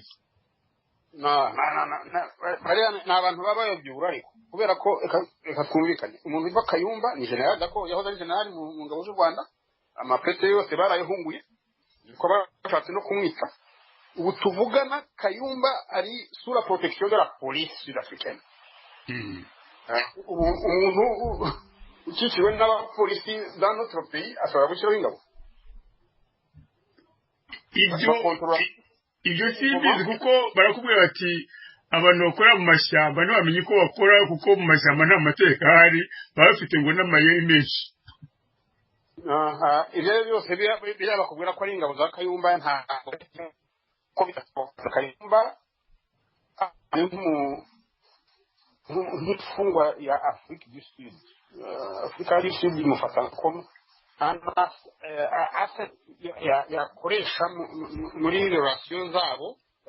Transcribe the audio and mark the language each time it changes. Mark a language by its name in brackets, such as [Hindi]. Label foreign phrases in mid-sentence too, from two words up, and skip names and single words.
[Kinyarwanda] ni abantu baba bayabyura ariko kubera ko reka twumvikane umuntu witwa Kayumba ni general dako yahoze ari general mu ngabo z'u Rwanda amapete yose barayahunguye ko bashatse no kumwica ubu tuvugana Kayumba ari [French] sous la protection de la police sud-africaine [Kinyarwanda] umuntu ukikiwe n'abapolisi [French] dans notre pays [Kinyarwanda] ashobora gushyiraho ingabo ibyo simbizi kuko barakubwira bati abantu bakora mu mashyamba ntibamenye uko bakora kuko mu mashyamba nta mategeko ahari baba bafite ngo n'amayeri menshi ibyo byose biriya bakubwira ko ari ingabo za Kayumba nta ko bitasohoka Kayumba ari nk'imfungwa ya Afrique du Sud Afrika du Sud imufata como yakoresha muri relation zabo Afrique